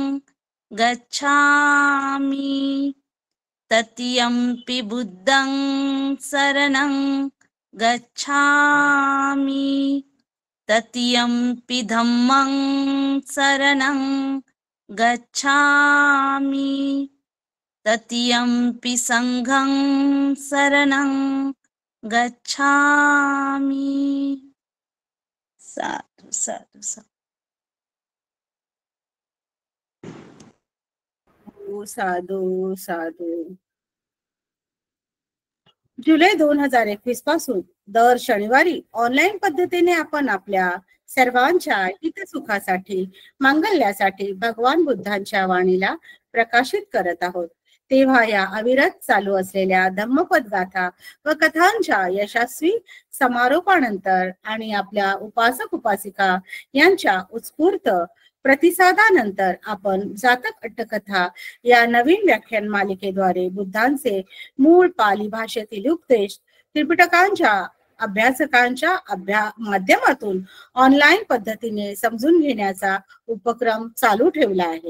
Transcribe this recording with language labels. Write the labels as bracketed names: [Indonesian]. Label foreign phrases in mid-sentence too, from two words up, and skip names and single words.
[Pali] गच्छामि, तृतीयंपि बुद्धं शरणं गच्छामि, तृतीयंपि धम्मं शरणं गच्छामि, तृतीयंपि संघं शरणं गच्छामि. साधु साधु साधु. साधू साधू. [Marathi] जुलै 2021 पासून दर शनिवारी ऑनलाईन पद्धतीने आपण आपल्या सर्वांच्या हितसुखासाठी मंगल्यासाठी भगवान बुद्धांच्या वाणीला प्रकाशित करत आहोत. तेव्हा या अविरत चालू असलेल्या धम्मपद गाथा व कथांच्या यशस्वी समारोपानंतर आणि आपल्या उपासक उपासिका यांच्या उत्स्फूर्त प्रतिसादानंतर आपण जातक अट्टकथा या नवीन व्याख्यान मालिकेद्वारे बुद्धांचे मूळ पाली भाषेतील उपदेश त्रिपिटकांच्या अभ्यासकांच्या माध्यमातून ऑनलाईन पद्धतीने समजून घेण्याचा उपक्रम चालू ठेवला आहे.